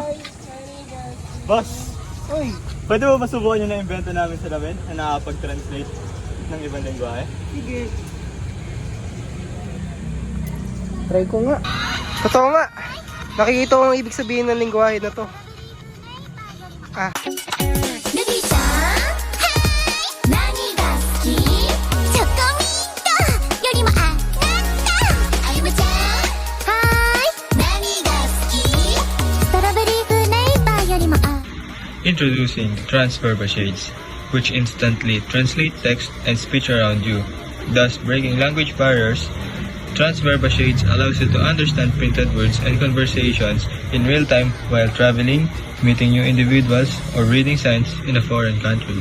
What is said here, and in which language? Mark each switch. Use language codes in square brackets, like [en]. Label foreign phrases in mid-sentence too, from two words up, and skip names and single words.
[tl] Boss, Uy, pwede mo masubukan yung na-invento namin salamin na nakakapag-translate ng ibang lingwahe? sige. Try ko nga. Totoo nga. Nakikita ko ang ibig sabihin ng lingwahe na to. Ah. [ja] ルビーちゃんはい何が好きチョコミントよりもあなたあゆむちゃんはい何が好きストロベリーフレーバーよりもあ [en] Introducing Transverba Shades, which instantly translate text and speech around you, thus breaking language barriers. Transverba Shades allows you to understand printed words and conversations in real time while traveling, meeting new individuals, or reading signs in a foreign country.